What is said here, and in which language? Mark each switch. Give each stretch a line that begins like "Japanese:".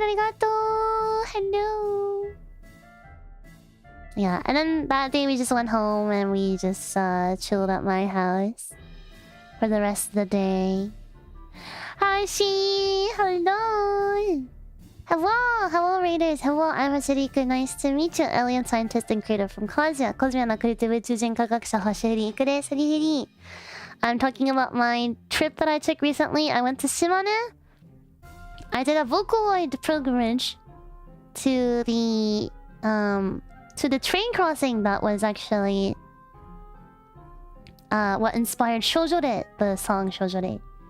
English: Arigato! Hello! Yeah, and then that day we just went home and we just chilled at my house for the rest of the day. Hi Shi! Hello! Hello Raiders! Hello, I'm Hoshifuri Iku. Nice to meet you, alien scientist and creator from Cosmia.
Japanese: Cosmiaの宇宙人科学者星降いくです。ふりふり。
English: I'm talking about my trip that I took recently. I went to Shimane. I did a Vocaloid pilgrimage to the train crossing that was actually what inspired Shoujorei, the song Shoujorei.